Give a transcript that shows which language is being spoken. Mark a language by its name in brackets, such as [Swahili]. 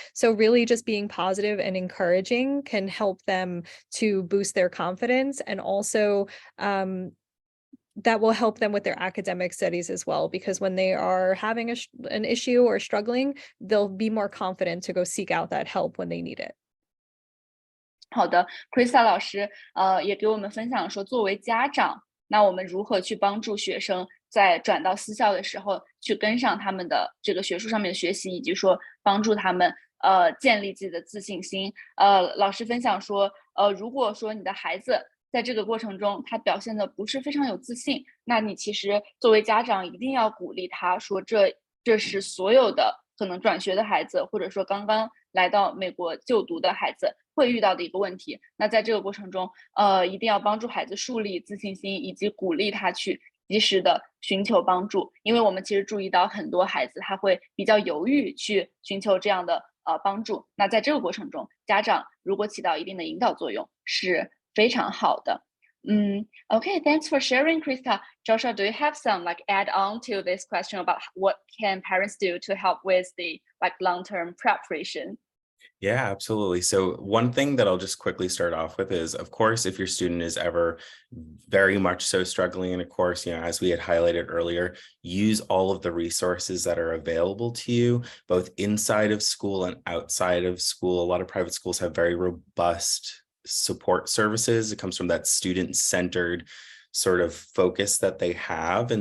[English] So really just being positive and encouraging can help them to boost their confidence, and also that will help them with their academic studies as well, because when they are having an issue or struggling, they'll be more confident to go seek out that help when they need it. [Chinese] 好的 ，Krista 老师也给我们分享说，作为家长，那我们如何去帮助学生在转到私校的时候去跟上他们的这个学术上面的学习，以及说帮助他们建立自己的自信心。老师分享说，如果说你的孩子在这个过程中他表现的不是非常有自信，那你其实作为家长一定要鼓励他说，这是所有的可能转学的孩子，或者说刚刚来到美国就读的孩子会遇到的一个问题。那在这个过程中一定要帮助孩子树立自信心，以及鼓励他去及时的寻求帮助。因为我们其实注意到很多孩子他会比较犹豫去寻求这样的帮助，那在这个过程中家长如果起到一定的引导作用是非常好的。 [English] Okay, thanks for sharing, Krista. Joshua, do you have some like add on to this question about what can parents do to help with the like long-term preparation? Yeah, absolutely. So one thing that I'll just quickly start off with is, of course, if your student is ever very much so struggling in a course, as we had highlighted earlier, use all of the resources that are available to you, both inside of school and outside of school. A lot of private schools have very robust support services. It comes from that student-centered sort of focus that they have.